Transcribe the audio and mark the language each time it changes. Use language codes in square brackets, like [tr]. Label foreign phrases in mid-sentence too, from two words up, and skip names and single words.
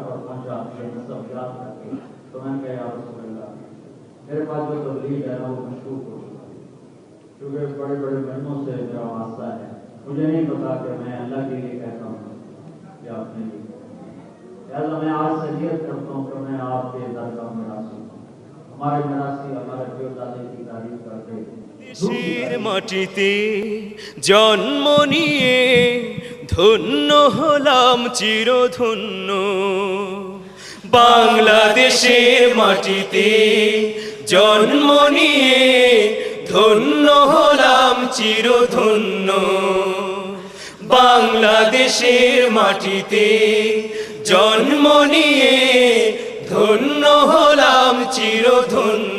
[ur] پر پہنچا یہ نسب یاد کر کے، تو میں نے کہا یا رسول اللہ میرے پاس جو تبلیغ ہے وہ مشروع ہو چکا ہے، کیونکہ بڑے بڑے بہنوں سے میرا واسطہ ہے، مجھے نہیں پتا کہ میں اللہ کے لیے کہتا ہوں یا اپنے لیے، لہٰذا میں آج سے نیت کرتا ہوں کہ میں آپ کے درگاہ میں راضی ہوں، ہمارے مراسی ہمارے پیو دادے کی تعریف کرتے [bn] দেশের মাটিতে জন্ম নিয়ে ধন্য হলাম চিরধন্য, বাংলাদেশের মাটিতে জন্ম নিয়ে ধন্য হলাম চিরধন্য, বাংলাদেশের মাটিতে জন্ম নিয়ে ধন্য হলাম চিরধন্য।